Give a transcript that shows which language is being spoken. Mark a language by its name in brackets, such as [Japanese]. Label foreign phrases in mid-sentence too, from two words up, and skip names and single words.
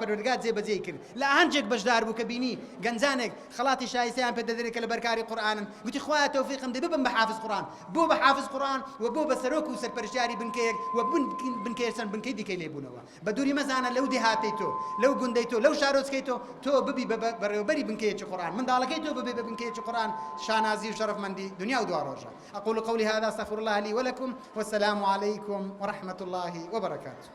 [Central Kurdish] پەروەردگار جێبەجێ کرد لە ئاهەنگێک بەشدار بوو کە بینی گەنجانێک خەڵاتی شایستەیان پێ دەدرێت کە لە بەرکاری قورئانن گوتی خوایە تەوفیقم دێ ببم بە حافظ قورئان بۆ بە حافظ قورئان و بۆ بە سەرۆک و سەرپەرشتیاری بنکەیەک و بنکەیە چەند بنکەی دیکەی لێبوونەوە بە دووری مەزانە لەو دێهاتەی تۆ لەو گوندەی تۆ لەو شارۆچکەی تۆ ببی بەڕێوەبەری بنکەیەکی قورئان منداڵەکەی تۆ ببێ بە بنکەیەکی قورئان شانازی و شەرەفمەندی دنیا و دوا ڕۆژە [Arabic] أقول قولي هذا أستغفر الله لي ولكم والسلام عليكم ورحمة الله وبركاته.